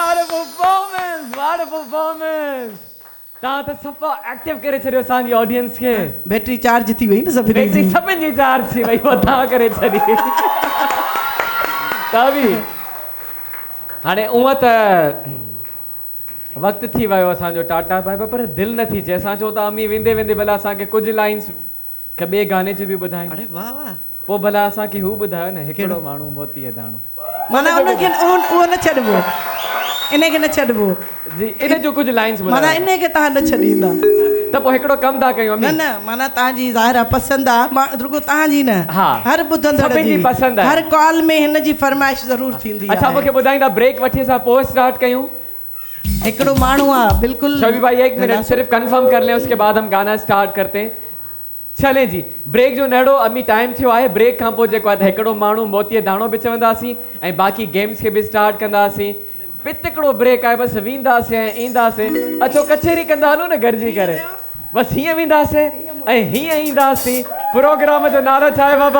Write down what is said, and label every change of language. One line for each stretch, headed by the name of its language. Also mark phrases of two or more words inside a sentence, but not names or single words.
English: परफॉर्मेंस, व्हाट अ परफॉर्मेंस।
Sindhi: तव्हां त सफ़ा एक्टिव करे छॾियो असांजी ऑडियंस खे। बैटरी चार्ज थी वई न सभिनी बैटरी जी। सभिनी जी चार्ज थी वई, तव्हां करे छॾी। तव्हां बि हाणे उअं त वक़्तु थी वियो असांजो टाटा
English: bye bye,
Sindhi: पर दिलि न थी चए। असां चओ था अमी वेंदे वेंदे भला असांखे कुझु लाइन्स ॿिए गाने जो बि ॿुधाए। अरे वाह वाह। पोइ भला असांखे हू ॿुधायो न, हिकिड़ो माण्हू मोतीअ दाणो। माना उनखे उहो न छॾिबो, इनखे न छॾिबो जी, इन जो कुझु लाइन्स माना ॿुधायो इनखे तव्हां न छॾींदा। त पोइ हिकिड़ो कमु था कयूं न अमी। न माना तव्हांजी ज़ाहिर आहे पसंदि आहे, मां रुगो तव्हांजी न, हा, हर ॿुधंदड़ सभिनी जी जी पसंदि आहे। हर कॉल में हिन जी फरमाइश ज़रूरु थींदी आहे। अच्छा मूंखे ॿुधाईंदा ब्रेक वठी असां पोइ स्टार्ट कयूं? हिकिड़ो माण्हू आहे बिल्कुलु।
Hindi: शबी भाई एक मिनट सिर्फ कंफर्म कर लें, उसके बाद हम गाना स्टार्ट करते हैं।
Sindhi: चले जी, ब्रेक जो नेड़ो अमी टाइम थियो आहे। ब्रेक खां पोइ जेको आहे हिकिड़ो माण्हू मोतीअ दाणो बि चवंदासीं ऐं बाक़ी गेम्स खे बि स्टार्ट कंदासीं। हिकिड़ो ब्रेक आहे, बसि वेंदासीं ऐं ईंदासीं। अचो कचहरी कंदा हलो न गॾिजी करे, बसि हीअं वेंदासीं ऐं हीअं ईंदासीं। प्रोग्राम जो नालो छा आहे बाबा?